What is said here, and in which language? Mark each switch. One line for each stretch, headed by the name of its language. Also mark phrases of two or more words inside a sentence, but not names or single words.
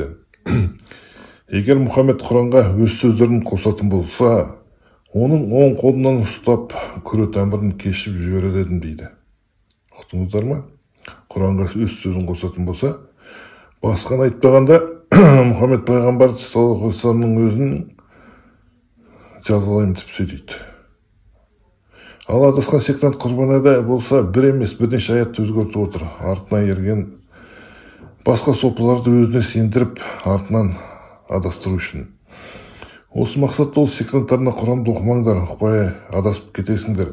Kazakh: Егер Мұхаммед Құранға өз сөздерін қосатын болса, оның оң қолынан ұстап, күре тамырын кешіп жіберер едім дейді. Ұқтыңыздар ма? Құранға өз сөзін қосатын болса, басқаны айтпағанда Мұхаммед пайғамбар
Arabic: صلى الله عليه وسلم
Kazakh: өзін жазалаймын деп сөйлейді. Ал адасқан сектант Құрбан айда болса, бір емес бірнеше аятты өзгертіп отыр. Артына ерген басқа сопыларды өзіне сендіріп, артынан адастыру үшін. Осы мақсатта ол сектанттарына Құранды оқымаңдар, ұқпай адасып кетесіңдер.